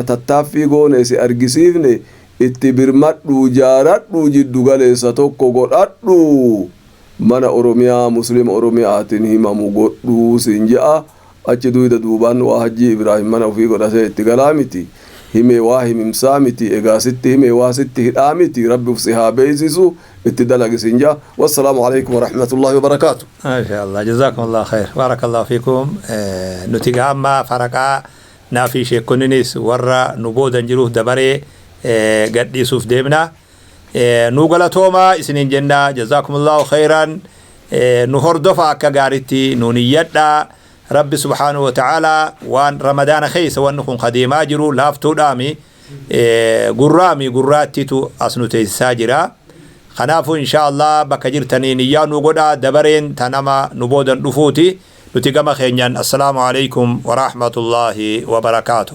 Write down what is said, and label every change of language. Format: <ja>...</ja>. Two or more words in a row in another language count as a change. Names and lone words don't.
<om>tattaaffii goone si argisiifne itti birmadhu jaaradhu jiddugaleessa tokko godhadhu mana oromiyaa muslima oromiyaatiin himamu godhu siin ja'a achi duyda duubaan waa hajji ibraahim mana ofii godhatee itti galaa miti himee waa himimsaa miti egaa sitti himee waa sitti hidhaa miti rabbi uf si haa beeysisu itti dalagi siin ja'a</om> <ar>والسلام عليكم ورحمة الله وبركاته ما شاء الله جزاكم الله خير بارك الله فيكم</ar> <om>nutiga amma faraqaa naafi sheekkonninis warra nu boodan jiruuf dabaree gadhiisuuf deemna nu galatooma isinin jenna</om> <ar>جزاكم الله خيرا</ar> <om>nu hordofa akka gaaritti nu niyyadha rabbi</om> <ar>سبحانه وتعالى</ar> <om>waan ramadaana keessa waan kun qadiimaa jiru laaftuudhaami gurraattitu as nu teessisaa jira kanaafu</om> <ar>إن شاء الله</ar> <om>bakka jirtanii niyyaa nu godha dabareen tanama nu boodan dhufuuti nuti gama keenyan</om> <ar>السلام عليكم ورحمة الله وبركاته</ar>